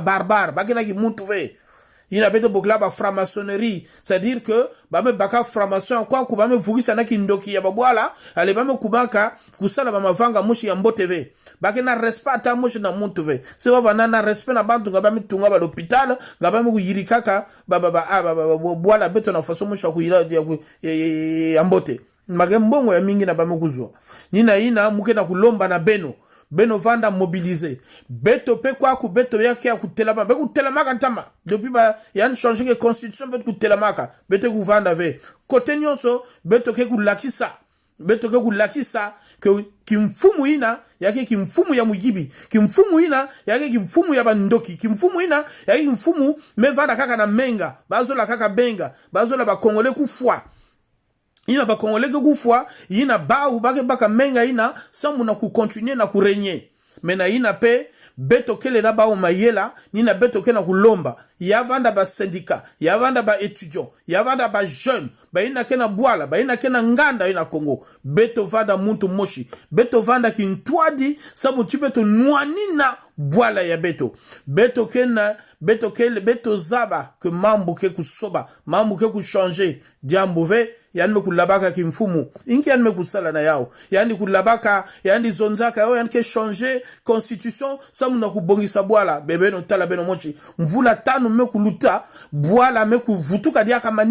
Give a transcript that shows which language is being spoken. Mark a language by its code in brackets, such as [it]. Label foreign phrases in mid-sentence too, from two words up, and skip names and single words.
[ktu] barbares bakena ki muntu ve il a beto bokla ba franc-maçonnerie, [fr] c'est-à-dire que [ktu] ba me baka franc-maçon kwa ku ba me vugisa na kindoki ya babwala ale ba me kubaka kusala ba mavanga mushi ya mbo TV bake na respect ata mushi na muntu ve se ba na respect na bantu ngaba me tunga ba l'hôpital ngaba me ku yirikaka ba bwala beto na façon mushi ku yira ya mbote mbongo ya mingi na ba me kuzwa nina ina muke na kulomba na beno vanda mobilisé beto pe kwa ku beto yake ya kutelama be kutelamaka ntama depuis ba yan changer que constitution beto kutelamaka beto ku vanda ve kote nyonso beto ke kulakisa que kimfumu ina yake kimfumu ya mujibi kimfumu ina yake kimfumu ya bandoki kimfumu ina yake kimfumu me vanda kaka na menga bazola kaka benga bazola ba congolais kufwa ina ba congolais ke kufwa ina ba u baka menga ina samu na ku continuer na ku régner mena ina pe beto kele na ba o mayela nina beto kele na kulomba yavanda ba syndicat yavanda ba étudiant yavanda ba jeune ba ina kena bwala ba ina kena nganda ina Congo beto vanda muntu moshi beto vanda kintwadi samu tibeto nwanina bwala ya beto beto zaba que mambo ke kusoba mambo ke ku changer diambove yani me kulabaka kimfumu inki yani me kusala na yao yani kulabaka yani zonzaka yao yani ke changer constitution samu na kubongisa bwala bebe no tala beno mochi mvula tano me kuluta bwala me kuvutuka diaka